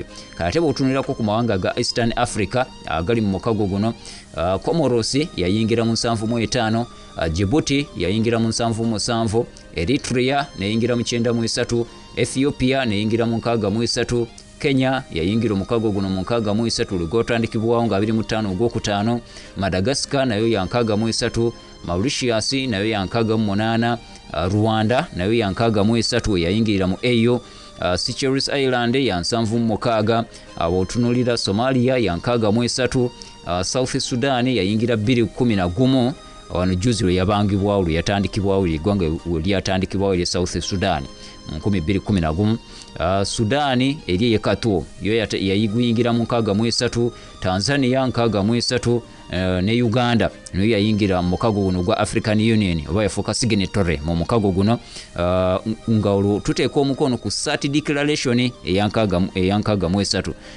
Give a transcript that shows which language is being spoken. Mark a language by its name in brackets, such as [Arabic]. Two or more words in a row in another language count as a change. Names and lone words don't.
[Ganda] Kate bw'otunulirako ku mawanga ga Eastern Africa agali mu mukago guno, Comoros yayingira mu 75, Djibouti yayingira mu 77, Eritrea neyingira mu 93, Ethiopia neyingira mu 63, Kenya yayingira omukago guno mu 63 gwatandikibwawo nga 25 Ogwokutaano, Madagascar nayo ya 63, Mauritius nayo ya 68, Rwanda nayo ya 63 yayingirira mu AU, Seychelles Island ya 76, abotunulira Somalia ya 63, South Sudan yayingira 2011. Wano juzi lwe yabangibwawo lwe yatandikibwawo eggwanga lyatandikibwawo erya South Sudan mu 2011. Sudani eri yekatuo yo yayiguyingira mu 63, Tanzania 63, ne Uganda nayo yayingira mu mukago guno gwa African Union oba yafuuka signatory mu mukago guno, nga olwo tuteeka omukono ku [English] SAT declaration [Ganda] eyankaga mu 3.